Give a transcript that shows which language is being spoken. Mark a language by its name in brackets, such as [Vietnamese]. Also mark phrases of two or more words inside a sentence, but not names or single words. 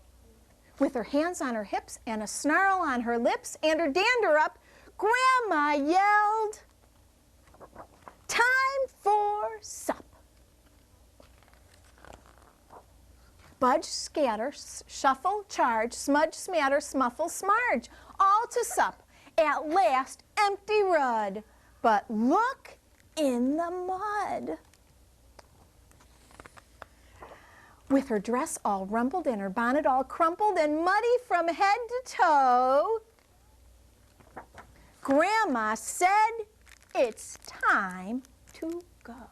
[English] With her hands on her hips and a snarl on her lips and her dander up, Grandma yelled, time for sup. Budge, scatter, shuffle, charge, smudge, smatter, smuffle, smarge, all to sup. At last, empty rud, but look in the mud. With her dress all rumpled and her bonnet all crumpled and muddy from head to toe, Grandma said, it's time to go.